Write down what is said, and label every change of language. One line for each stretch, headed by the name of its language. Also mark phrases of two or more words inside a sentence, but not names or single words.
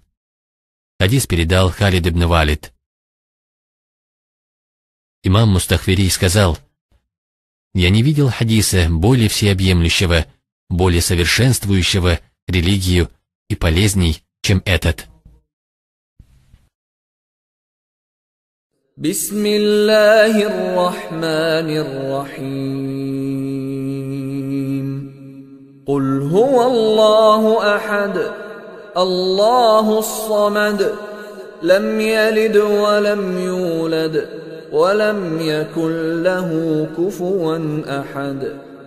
Russian: Хадис передал Халид ибн Валид. Имам Мустахфири сказал: «Я не видел хадиса более всеобъемлющего, более совершенствующего религию и полезней, чем этот».
Arabic: بسم الله الرحمن الرحيم. قل هو الله أحد الله الصمد لم يلد ولم يولد ولم يكن له كفوا أحد.